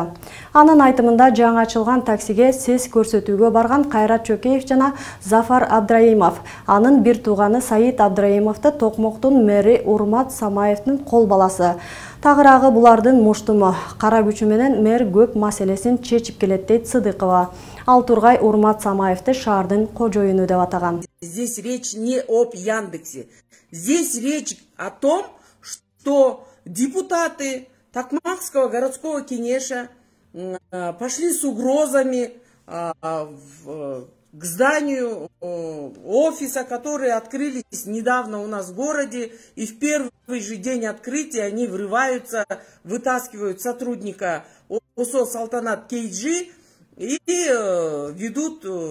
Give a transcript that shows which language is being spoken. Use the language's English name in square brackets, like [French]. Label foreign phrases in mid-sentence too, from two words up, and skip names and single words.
[Kyrgyz] Анын айтымында жаңы ачылган таксиге сес көрсөтүүгө барган Кайрат Чокеев жана Зафар Абдраимов, анын бир тууганы Саид Абдраимовду Токмоктун мэри Урмат Самаевдин кол баласы. Тагыраагы булардын муштуму, кара күчү менен мэр көп маселесин чечип келет дейт Сыдыкова. Алтургай Урмат Самаевди шаардын кожоюну деп атаган. [Russian] Здесь речь не об Яндексе. Здесь речь о том, что депутаты Токмакского городского кенеша пошли с угрозами к зданию офиса, которые открылись недавно у нас в городе, и в первый же день открытия они врываются, вытаскивают сотрудника ОСО Салтанат Кейджи и ведут